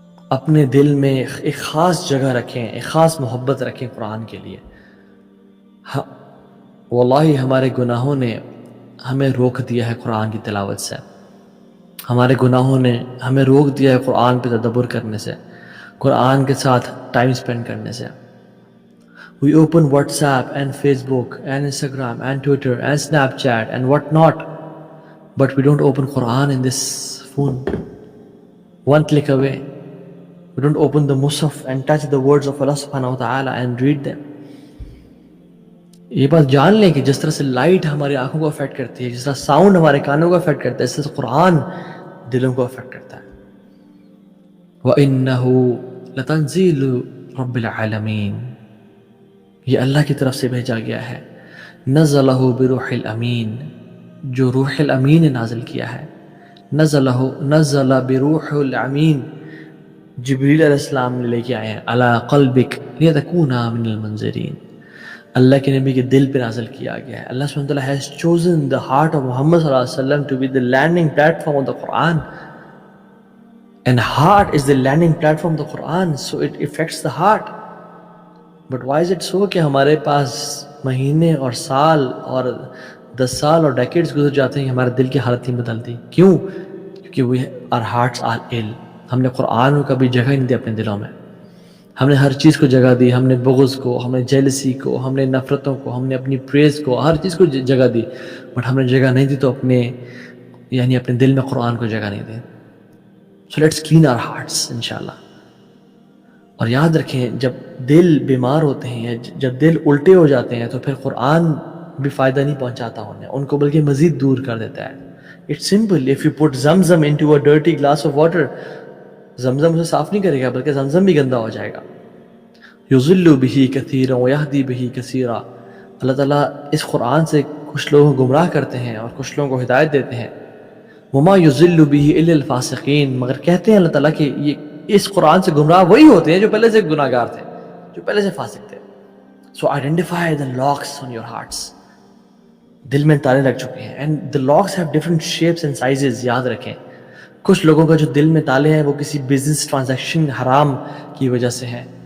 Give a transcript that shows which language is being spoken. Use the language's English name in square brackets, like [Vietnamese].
[Urdu] اپنے دل میں ایک خاص جگہ رکھیں, ایک خاص محبت رکھیں قرآن کے لیے. واللہ ہمارے گناہوں نے ہمیں روک دیا ہے قرآن کی تلاوت سے. ہمارے گناہوں نے ہمیں روک دیا ہے قرآن پہ تدبر کرنے سے, قرآن کے ساتھ ٹائم سپینڈ کرنے سے. [English] We open WhatsApp and Facebook and Instagram and Twitter and Snapchat and what not, but we don't open Quran in this phone. One click away. We don't open the Musaf and touch the words of Allah subhanahu wa ta'ala and read them. [Urdu] یہ بات جان لیں کہ جس طرح سے light ہماری آنکھوں کو افیکٹ کرتی ہے, جس طرح ساؤنڈ ہمارے کانوں کو افیکٹ کرتا ہے, اس طرح قرآن دلوں کو افیکٹ کرتا ہے. [Arabic] وَإِنَّهُ لَتَنزِيلُ رَبِّ الْعَالَمِينَ، [Urdu] یہ اللہ کی طرف سے بھیجا گیا ہے. [Arabic] نزلہ بروح الامین، [Urdu] جو روح الامین نے نازل کیا ہے. [Arabic] نزل بروح الامین، [Urdu] جبریل علیہ السلام نے لے کے آئے ہیں. [Arabic] علی قلبک لیتکون من المنذرین، [Urdu] اللہ کے نبی کے دل پہ نازل کیا گیا ہے. [English] اللہ سبحانہ وتعالی has chosen the heart of Muhammad صلی اللہ علیہ وسلم to be the landing platform of the Quran. And heart is the landing platform of the Quran, so it affects the heart. But why is it so [Urdu] کہ ہمارے پاس مہینے اور سال اور 10 سال اور ڈیکیڈز گزر جاتے ہیں کہ ہمارے دل کی حالت نہیں بدلتی؟ کیوں؟ کیونکہ [English] our hearts are ill. [Urdu] ہم نے قرآن کو کبھی جگہ ہی نہیں دی اپنے دلوں میں. ہم نے ہر چیز کو جگہ دی. ہم نے بغض کو، ہم نے جیلسی کو، ہم نے نفرتوں کو، ہم نے اپنی پریز کو، ہر چیز کو جگہ دی. بٹ ہم نے جگہ نہیں دی تو اپنے دل میں قرآن کو جگہ نہیں دی. [English] So let's clean our hearts انشاءاللہ. [Urdu] اور یاد رکھیں جب دل بیمار ہوتے ہیں، جب دل الٹے ہو جاتے ہیں تو پھر قرآن بھی فائدہ نہیں پہنچاتا ان کو، بلکہ مزید دور کر دیتا ہے. [English] It's simple. If you put Zamzam into a dirty glass of water، [Urdu] زمزم اسے صاف نہیں کرے گا بلکہ زمزم بھی گندا ہو جائے گا. [Arabic] یضل بہ کثیرا ویہدی بہ کثیرا، [Urdu] اللہ تعالیٰ اس قرآن سے کچھ لوگوں کو گمراہ کرتے ہیں اور کچھ لوگوں کو ہدایت دیتے ہیں. [Arabic] وما یضل بہ الا الفاسقین، [Urdu] مگر کہتے ہیں اللہ تعالیٰ کہ یہ اس قرآن سے گمراہ وہی ہوتے ہیں جو پہلے سے گناہ گار تھے، جو پہلے سے فاسق تھے. [English] So identify the locks on your hearts. [Urdu] دل میں تالے لگ چکے ہیں. [English] And the locks have different shapes and sizes. [Urdu] یاد رکھیں کچھ لوگوں کا جو دل میں تالے ہیں وہ کسی بزنس ٹرانزیکشن حرام کی وجہ سے ہیں.